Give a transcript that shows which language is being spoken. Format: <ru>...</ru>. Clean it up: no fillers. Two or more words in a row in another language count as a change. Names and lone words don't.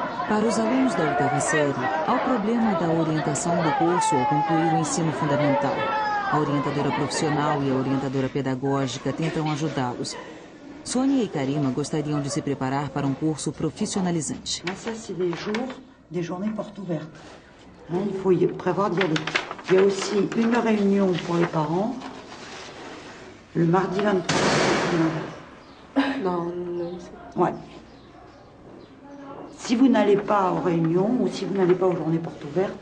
<pt>Para os alunos da oitava série, há o problema da orientação do curso ao concluir o ensino fundamental. A orientadora profissional e a orientadora pedagógica tentam ajudá-los. Sônia e Karima gostariam de se preparar para um curso profissionalizante.</pt> <fr>Ça, c'est des jours, des journées portes ouvertes. Hein, il faut y prévoir d'y aller. Il y a aussi une réunion pour les parents, le mardi 23. Non, Ouais. Si vous n'allez pas aux réunions ou si vous n'allez pas aux journées portes ouvertes...</fr>